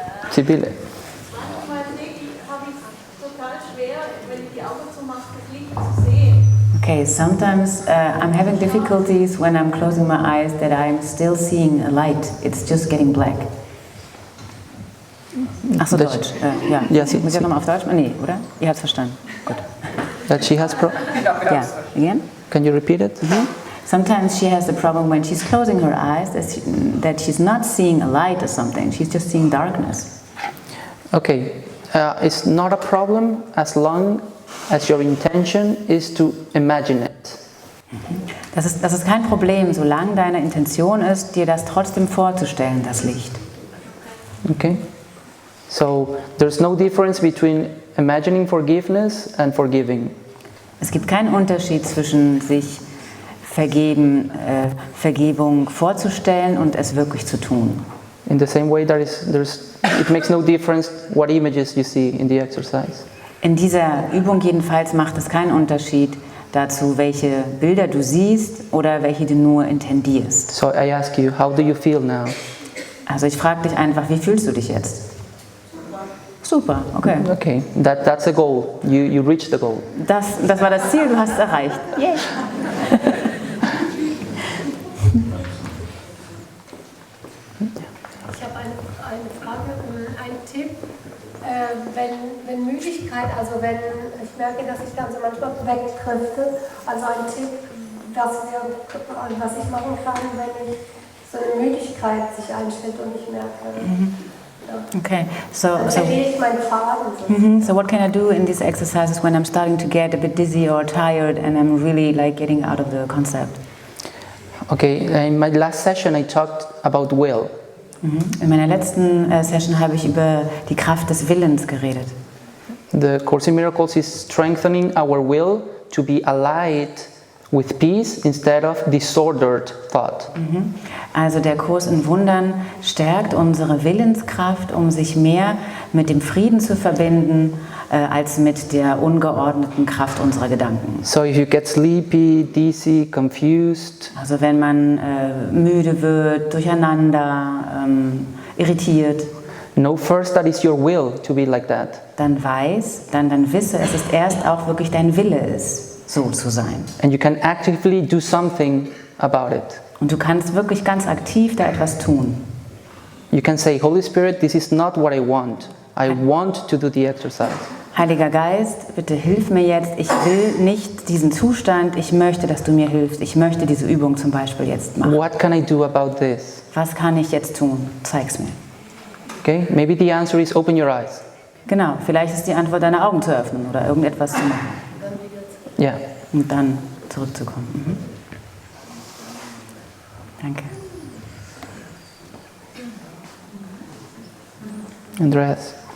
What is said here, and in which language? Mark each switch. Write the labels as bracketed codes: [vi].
[de] Sibylle. Manchmal habe ich es total schwer, wenn ich die Augen zumache, das Licht zu sehen. [en] Okay, sometimes I'm having difficulties when I'm closing my eyes that I'm still seeing a light. It's just getting black. [de] Ach so, Das- Deutsch. Ja. Ja, Muss ich nochmal auf Deutsch? Nee, oder? Ihr habt es verstanden. Gut. [en] That she has Ja. Again? Can you repeat it? Sometimes she has the problem when she's closing her eyes that she's not seeing a light or something. She's just seeing darkness. Okay, it's not a problem as long as your intention is to imagine it. [de] Das ist kein Problem, solange deine Intention ist, dir das trotzdem vorzustellen, das Licht. [en] Okay? So there's no difference between imagining forgiveness and forgiving. [de] Es gibt keinen Unterschied zwischen sich Vergebung vorzustellen und es wirklich zu tun. [en] In the same way, it makes no difference what images you see in the exercise. [de] In dieser Übung jedenfalls macht es keinen Unterschied dazu, welche Bilder du siehst oder welche du nur intendierst. [en] So I ask you, how do you feel now? [de] Also ich frage dich einfach, wie fühlst du dich jetzt? [en] Super, okay. Okay, that's a goal. You reached the goal. [de] Das war das Ziel, du hast es erreicht. [en] Yay. [de] Ich habe eine Frage, einen Tipp. Wenn Müdigkeit, also wenn ich merke, dass ich dann so manchmal wegdrifte, also ein Tipp, was ich machen kann, wenn ich so eine Müdigkeit sich einstellt und ich merke. [en] Okay, so [de] Verliere ich meinen Faden. [en] so what can I do in these exercises when I'm starting to get a bit dizzy or tired and I'm really like getting out of the concept? Okay, in my last session I talked about will. [de] In meiner letzten Session habe ich über die Kraft des Willens geredet. [en] The Course in Miracles is strengthening our will to be allied with peace instead of disordered thought. [de] Also der Kurs in Wundern stärkt unsere Willenskraft, um sich mehr mit dem Frieden zu verbinden, als mit der ungeordneten Kraft unserer Gedanken. [en] So if you get sleepy, dizzy, confused, [de] Also wenn man müde wird, durcheinander, irritiert, [en] know first that it's your will to be like that. [de] dann wisse, es ist erst auch wirklich dein Wille ist, so zu sein. [en] And you can actively do something about it. [de] Und du kannst wirklich ganz aktiv da etwas tun. [en] You can say, Holy Spirit, this is not what I want. I want to do the exercise. [de] Heiliger Geist, bitte hilf mir jetzt. Ich will nicht diesen Zustand. Ich möchte, dass du mir hilfst. Ich möchte diese Übung zum Beispiel jetzt machen. [en] What can I do about this? [de] Was kann ich jetzt tun? Zeig's mir. [en] Okay, maybe the answer is open your eyes. [de] Genau, vielleicht ist die Antwort, deine Augen zu öffnen oder irgendetwas zu machen. [en] Yeah. [de] Und dann zurückzukommen. Mhm. Danke. Andreas.